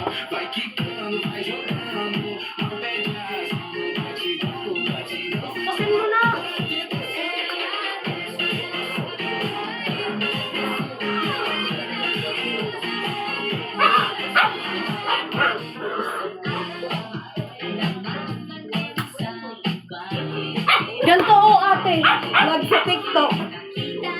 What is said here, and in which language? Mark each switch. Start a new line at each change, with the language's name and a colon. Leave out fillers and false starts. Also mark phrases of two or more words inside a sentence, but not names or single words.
Portuguese: Vai quicando, vai jogando, não pede razão, no batidão, batidão.
Filipino: Pasin mo na! Ganito o ate, vlog sa TikTok.